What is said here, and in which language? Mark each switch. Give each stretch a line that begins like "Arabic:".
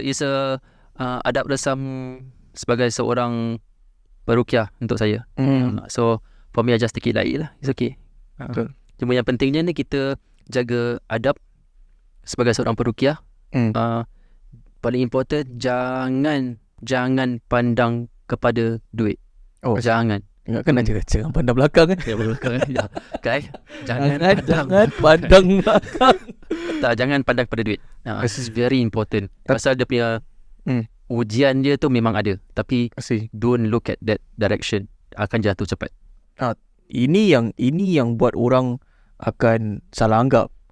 English: It's a
Malay: adab resam sebagai seorang perukiah untuk saya.
English: So for me, I just take it light lah. It's okay.
Malay: Betul. Cuma yang pentingnya ni kita jaga adab sebagai seorang perukiah. Paling important, jangan pandang kepada duit. Jangan. Ingatkan nak cakap pandang belakang kan? Ya, belakang kan. Okay. Jangan pandang belakang. Jangan pandang pada duit.
English: This is very important.
Malay: Pasal dia punya ujian dia tu memang ada. Tapi
English: don't look at that direction.
Malay: Akan jatuh cepat. Ini yang buat orang akan salah anggap.